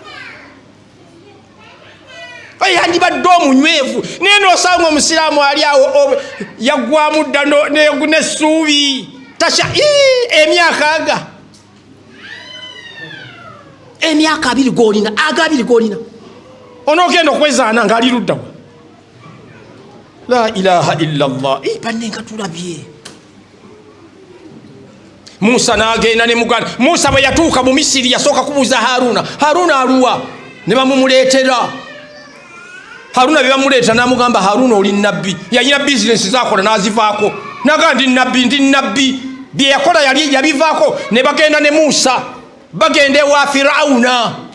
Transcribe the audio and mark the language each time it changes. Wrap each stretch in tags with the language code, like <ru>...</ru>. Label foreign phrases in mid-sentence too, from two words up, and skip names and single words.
<lg>eyandibadde omunywevu naye n'osanga omusiraamu ali awo yaggwamu dda n'essuubi tasha emyaka 2 golina aga 2 golina onoogenda okwezaana ng'ali luddawa</lg> <ar>la ilaha illa Allah</ar> <lg>banne nga tulabye Musa n'agenda ne muganda Musa bwe yatuuka mu Misiri yasooka kubuuza Haruna aluwa ne bamumuleetera Haruna bye bamuleeta n'amugamba Haruna oli nabbi yalina bizinesi z'akola n'azivaako naga ndi nabbi bye yakola yali yabivaako ne bagenda ne Musa bagenda ewa Firawuna</lg>